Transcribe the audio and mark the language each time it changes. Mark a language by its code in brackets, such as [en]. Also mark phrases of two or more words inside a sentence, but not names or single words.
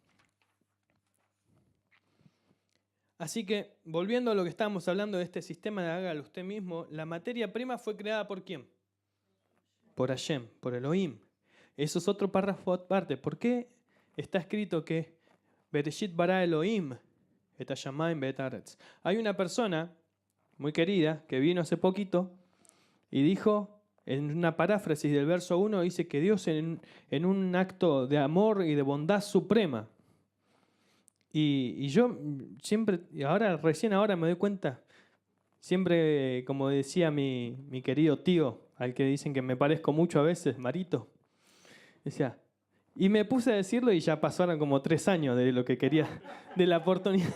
[es] Así que, volviendo a lo que estábamos hablando de este sistema de hágalo usted mismo, la materia prima fue creada ¿por quién? Por Hashem, por Elohim. Eso es otro párrafo aparte. ¿Por qué está escrito que [he] בראשית ברא אלהים את השמים ואת הארץ? [es] Hay una persona muy querida que vino hace poquito y dijo, en una paráfrasis del verso 1, dice que Dios en un acto de amor y de bondad suprema. Y yo siempre, recién ahora me doy cuenta, siempre, como decía mi querido tío, al que dicen que me parezco mucho a veces, Marito, decía, y me puse a decirlo y ya pasaron como 3 años de lo que quería, de la oportunidad.